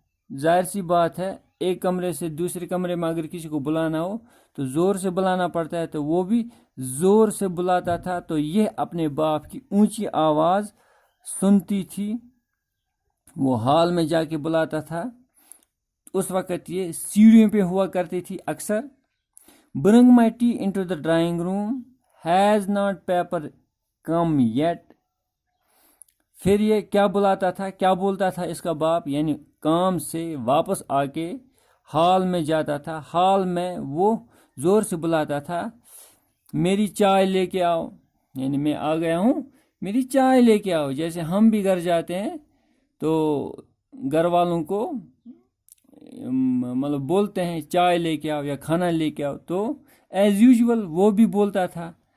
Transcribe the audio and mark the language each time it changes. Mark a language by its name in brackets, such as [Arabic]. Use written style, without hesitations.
[Urdu] ظاہر سی بات ہے, ایک کمرے سے دوسرے کمرے میں اگر کسی کو بلانا ہو تو زور سے بلانا پڑتا ہے, تو وہ بھی زور سے بلاتا تھا. تو یہ اپنے باپ کی اونچی آواز سنتی تھی, وہ ہال میں جا کے بلاتا تھا. اس وقت یہ سیڑھیوں پہ ہوا کرتی تھی اکثر. [English] Bring my tea into the drawing room. Has not paper come yet. [Urdu] پھر یہ کیا بلاتا تھا, کیا بولتا تھا اس کا باپ, یعنی کام سے واپس آ کے ہال میں جاتا تھا. ہال میں وہ زور سے بلاتا تھا, میری چائے لے کے آؤ. یعنی میں آ گیا ہوں, میری چائے لے کے آؤ. جیسے ہم بھی گھر جاتے ہیں تو گھر والوں کو مطلب بولتے ہیں چائے لے کے آؤ یا کھانا لے کے آؤ, تو [English] as usual [Urdu] وہ بھی بولتا تھا.